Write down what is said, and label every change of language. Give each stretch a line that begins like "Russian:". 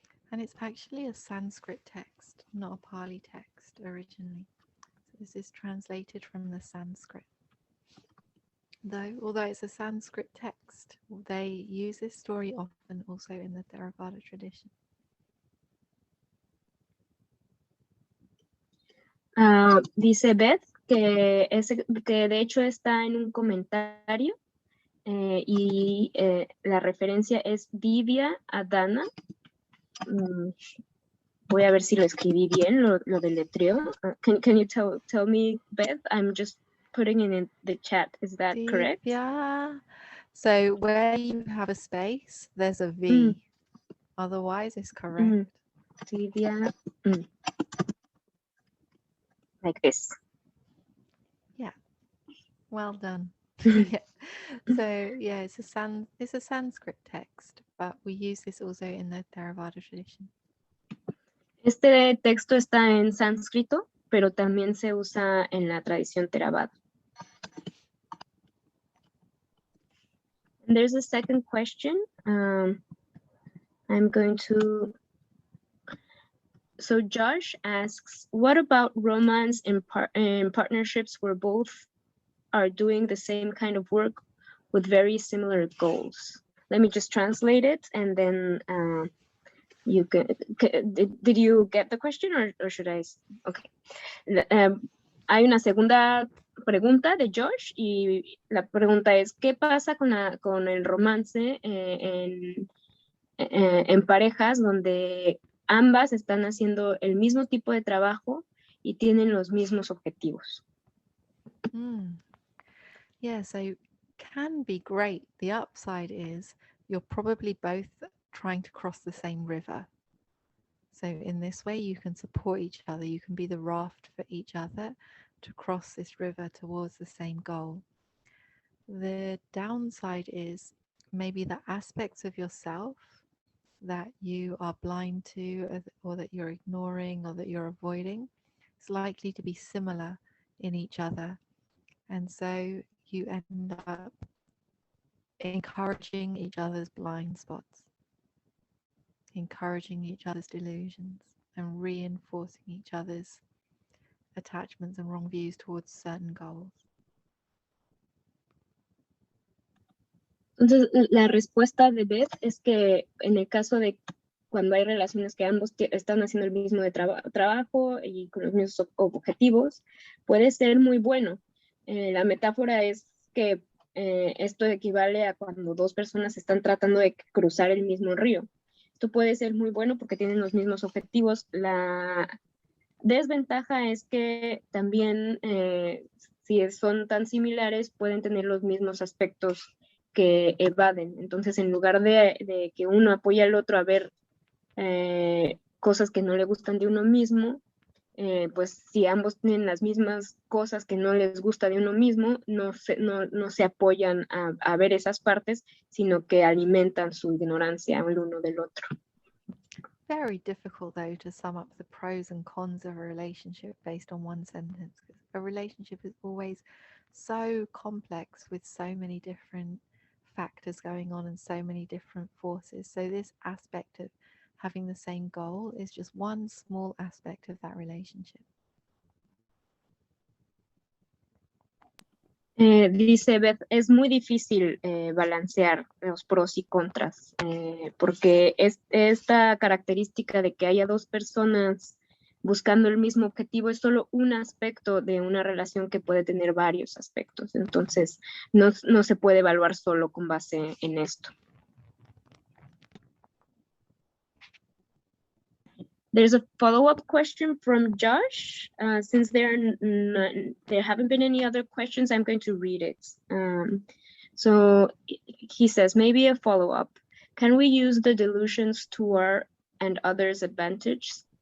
English: And it's actually a Sanskrit text, not a Pali text originally. So this is translated from the Sanskrit. Although it's a Sanskrit text, they use this story often also in the Theravada tradition.
Spanish: Dice Beth que de hecho está en un comentario y la referencia es Divya Adana. Voy a ver si lo escribí bien, lo deletreo.
English: Can you tell me, Beth? I'm just putting it in the chat. Is that correct? Yeah. So where you have a space, there's a V. Otherwise, it's correct. Divya. Like this. Yeah. Well done. Yeah. So yeah, it's a Sanskrit text, but we use this also in the Theravada tradition.
Spanish: Este texto está en sánscrito, pero también se usa en la tradición Theravada.
English: And there's a second question. I'm going to... So Josh asks, what about romance in partnerships where both are doing the same kind of work with very similar goals? Let me just translate it and then you can... Did you get the question or should I? Okay.
Spanish: Hay una segunda pregunta de Josh y la pregunta es, ¿qué pasa con el romance en parejas donde ambas están haciendo el mismo tipo de trabajo y tienen los mismos objetivos?
English: Yeah, so can be great. The upside is you're probably both trying to cross the same river. So in this way, you can support each other. You can be the raft for each other to cross this river towards the same goal. The downside is maybe the aspects of yourself that you are blind to or that you're ignoring or that you're avoiding is likely to be similar in each other. And so you end up encouraging each other's blind spots, encouraging each other's delusions, and reinforcing each other's attachments and wrong views towards certain goals.
Spanish: Entonces, la respuesta de Beth es que en el caso de cuando hay relaciones que ambos están haciendo el mismo trabajo y con los mismos objetivos, puede ser muy bueno. La metáfora es que esto equivale a cuando dos personas están tratando de cruzar el mismo río. Esto puede ser muy bueno porque tienen los mismos objetivos. La desventaja es que también, si son tan similares, pueden tener los mismos aspectos que evaden. Entonces, en lugar de que uno apoye al otro a ver cosas que no le gustan de uno mismo, pues si ambos tienen las mismas cosas que no les gusta de uno mismo, no se apoyan a ver esas partes, sino que alimentan su ignorancia el uno del otro.
English: Very difficult, though, to sum up the pros and cons of a relationship based on one sentence. A relationship is always so complex with so many different factors going on and so many different forces. So this aspect of having the same goal is just one small aspect of that relationship.
Spanish: Dice Beth, es muy difícil balancear los pros y contras, porque esta característica de que haya dos personas buscando el mismo objetivo es solo un aspecto de una relación que puede tener varios aspectos. Entonces, no se puede evaluar solo con base en esto.
English: There's a follow-up question from Josh. Since there haven't been any other questions, I'm going to read it. So he says, maybe a follow-up. Can we use the delusions to our and others' advantage?